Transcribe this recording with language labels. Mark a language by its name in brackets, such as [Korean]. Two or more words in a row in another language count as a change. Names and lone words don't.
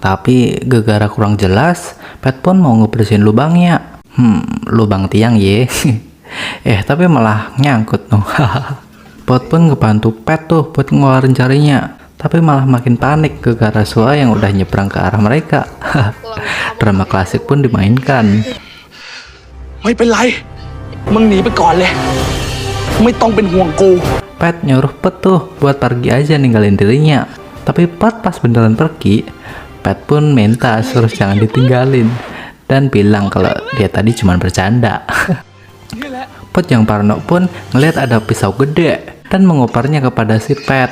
[Indonesian] Tapi gara-gara kurang jelas, Pet pun mau ngebersihin lubangnya. Lubang tiang ye. Tapi malah nyangkut noh. Pot pun ngebantu Pet tuh buat ngeluarin jarinya. Tapi malah makin panik gara-gara Sua yang udah nyebrang ke arah mereka. Drama klasik pun dimainkan. [Thai] ไม่เป็นไรมึงหนีไปก่อนเลยไม่ต้องเป็นห่วงกู [Indonesian] Pet nyuruh Pet tuh buat pergi aja ninggalin dirinya. Tapi Pet pas beneran pergi, Pet pun minta suruh jangan ditinggalin dan bilang kalau dia tadi cuma bercanda. Pet yang parno pun ngeliat ada pisau gede dan mengoparnya kepada si Pet.